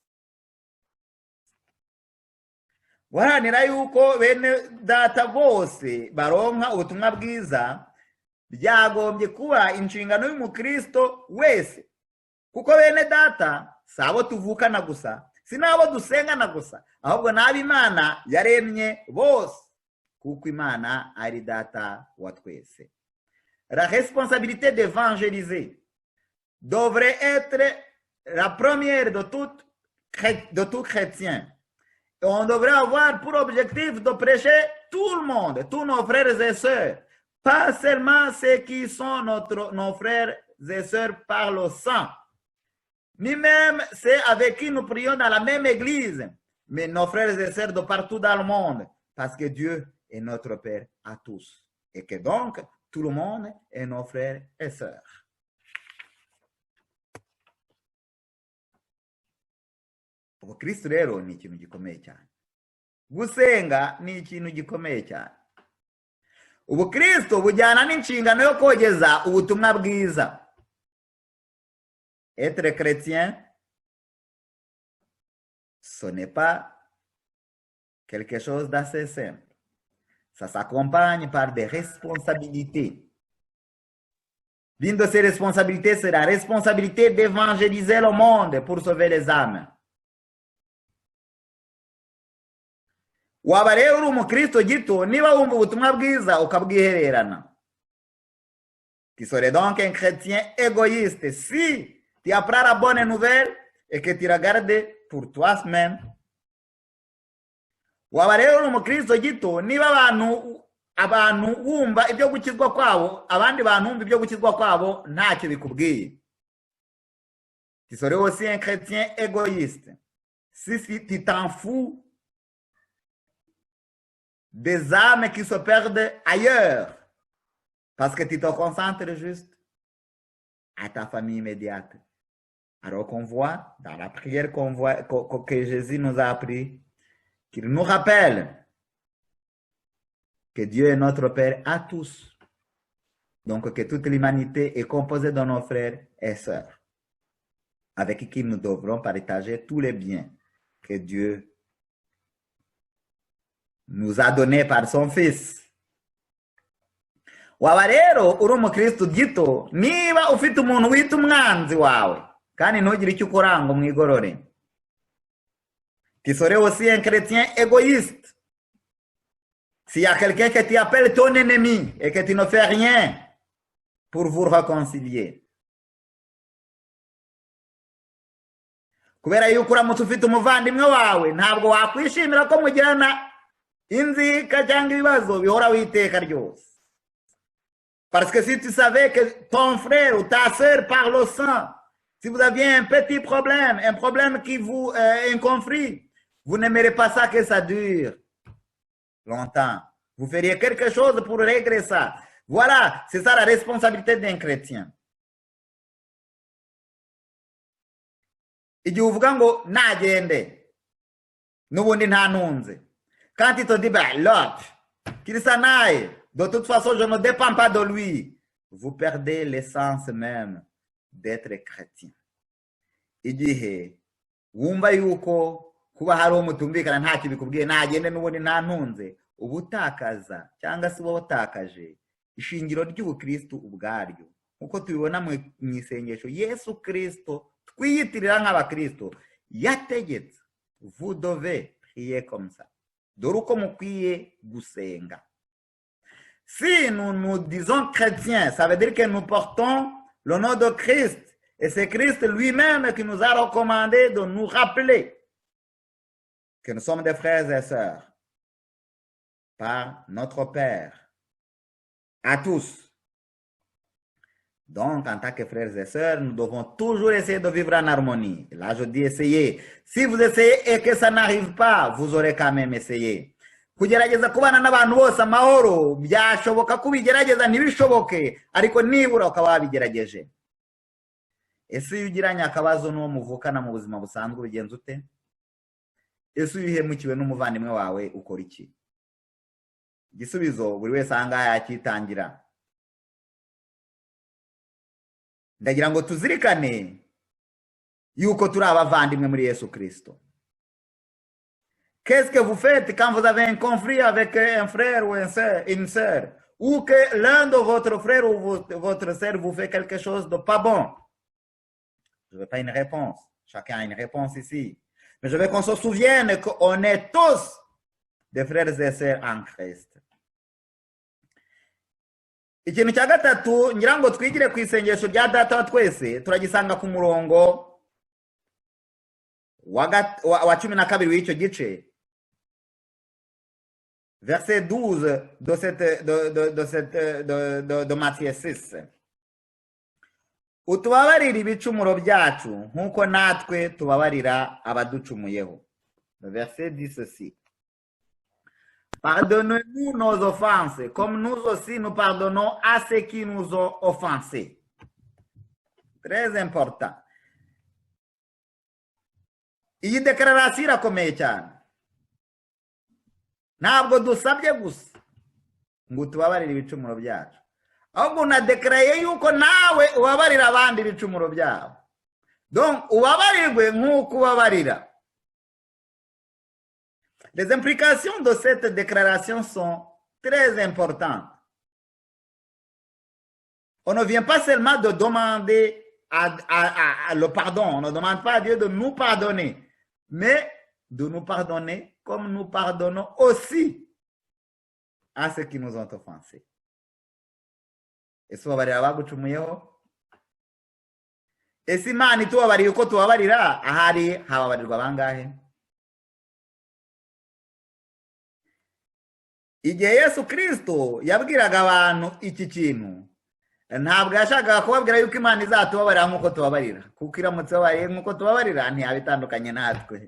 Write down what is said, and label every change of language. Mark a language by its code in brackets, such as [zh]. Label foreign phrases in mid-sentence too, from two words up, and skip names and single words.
[rw] Waranira yuko bene data bose baronka ubutumwa bwiza byagombye kuba inshingano y'umukristo wese, kuko bene data sabo tuvukana gusa, sinabo dusengana gusa, ahubwo nabi Imana yaremye bose, kuko Imana ari Data wa twese. [fr] La responsabilité d'évangéliser devrait être la première de tout chrétien. Et on devrait avoir pour objectif de prêcher tout le monde, tous nos frères et sœurs, pas seulement ceux qui sont nos frères et sœurs par le sang, ni même ceux avec qui nous prions dans la même église, mais nos frères et sœurs de partout dans le monde, parce que Dieu est notre Père à tous, et que donc tout le monde est nos frères et sœurs. [rw] Ubukristo rero ni ikintu gikomeye cyane. Gusenga ni ikintu gikomeye cyane. Ubukristo bujyana n'inshingano yo kogeza ubutumwa bwiza. [fr] Être chrétien, ce n'est pas quelque chose d'assez simple. Ça s'accompagne par des responsabilités. L'une de ces responsabilités, c'est la responsabilité d'évangéliser le monde pour sauver les âmes. [rw] Waba rero uri umukristo gito niba wumva ubutumwa bwiza ukabwihererana. [fr] Tu serais donc un chrétien égoïste si tu apprends la bonne nouvelle et que tu la gardes pour toi-même. [rw] Waba rero uri umukristo gito niba abantu wumva ibyo gukizwa kwabo, abandi bantu wumva ibyo gukizwa kwabo ntacyo bikubwiye. [fr] Tu serais aussi un chrétien égoïste si tu t'en fous des âmes qui se perdent ailleurs, parce que tu te concentres juste à ta famille immédiate. Alors qu'on voit dans la prière que Jésus nous a appris, qu'il nous rappelle que Dieu est notre Père à tous, donc que toute l'humanité est composée de nos frères et sœurs, avec qui nous devrons partager tous les biens que Dieu nous a donné par son Fils. [rw] Waba rero uri umukristo gito niba ufite umuntu wita umwanzi wawe kandi ntugire icyo ukora ngo mwigorore. [fr] Tu serais aussi un chrétien égoïste s'il y a quelqu'un qui t'appelle ton ennemi et que tu ne fais rien pour vous réconcilier. [rw] Kubera yuko uramutse ufite umuvandimwe wawe ntabwo wakwishimira ko mugirana inzika cyangwa ibibazo bihora witeka ryose. [fr] Parce que si tu savais que ton frère ou ta sœur par le sang, si vous aviez un petit problème, un problème qui vous un conflit, vous n'aimerez pas ça que ça dure longtemps. Vous feriez quelque chose pour régler ça. Voilà, c'est ça la responsabilité d'un chrétien. [rw] Igihe uvuga ngo nagende n'ubundi nta ntunze, [fr] quand il te dit ben l'autre qu'il s'en aille, de toute façon je ne dépends pas de lui, vous perdez l'essence même d'être chrétien. [rw] Igihe wumva yuko kuba hari umutumvikana ntacyo bikubwiye nagende n'ubundi nta ntunze, ubutakaza cyangwa se ubutakaje ishingiro ry'ubukristo ubwaryo, uko tubibona mu isengesho Yesu Kristo twiyitirira nk'abakristo yategetse, [fr] vous devez prier comme ça. [rw] Dore uko mukwiye gusenga. [fr] Si nous disons chrétiens, ça veut dire que nous portons le nom de Christ, et c'est Christ lui-même qui nous a recommandé de nous rappeler que nous sommes des frères et sœurs par notre Père à tous. Donc, en tant que frères et sœurs, nous devons toujours essayer de vivre en harmonie. Là, je dis essayer. Si vous essayez et que ça n'arrive pas, vous aurez quand même essayé. [rw] kugerageza kubana n'abantu bose amahoro byashoboka ko ubigerageza ntibishoboke ariko nibura ukaba wabigerageje. Ese iyo ugiranye akabazo n'uwo muvukana mu buzima busanzwe ubigenza ute? Ese iyo uhemukiwe n'umuvandimwe wawe ukora iki? Igisubizo buri wese ahangaha yakitangira. Ndagira ngo tuzirikane yuko turi abavandimwe muri Yesu Kristo. [fr] Qu'est-ce que vous faites quand vous avez un conflit avec un frère ou une sœur, ou que l'un de votre frère ou votre sœur vous fait quelque chose de pas bon? Je ne veux pas une réponse. Chacun a une réponse ici. Mais je veux qu'on se souvienne qu'on est tous des frères et sœurs en Christ. [rw] Ikintu cya gatatu ngira ngo twigire ku isengesho rya data wa twese turagisanga ku murongo wa 12 w'icyo gice, [fr] verset 12 de Matthieu 6. [rw] Utubabarira ibicumuro byacu nk'uko natwe tubabarira abaducumuyeho. [fr] Le verset dit ceci: Pardonnez-nous nos offenses, comme nous aussi nous pardonnons à ceux qui nous ont offensés. Très important. [rw] Iyi dekararasiyo irakomeye cyane. Ntabwo dusabye gusa ngo tubabarire ibicumuro byacu, ahubwo unadekaraye yuko nawe ubabarira abandi ibicumuro byabo. Donc ubabarirwe nk'uko ubabarira. [fr] Les implications de cette déclaration sont très importantes. On ne vient pas seulement de demander le pardon, on ne demande pas à Dieu de nous pardonner, mais de nous pardonner comme nous pardonnons aussi à ceux qui nous ont offensés. [rw] Ese ubabarira abagucumuyeho? Ese Imana itubabariye uko tubabarira, ahari hababarirwa bangahe? Igihe Yesu Kristo yabwiraga abantu iki kintu, ntabwo yashakaga kubabwira yuko Imana izatubabarira nk'uko tubabarira, kuko iramutse babariye nk'uko tubabarira ntiyabitandukanye natwe.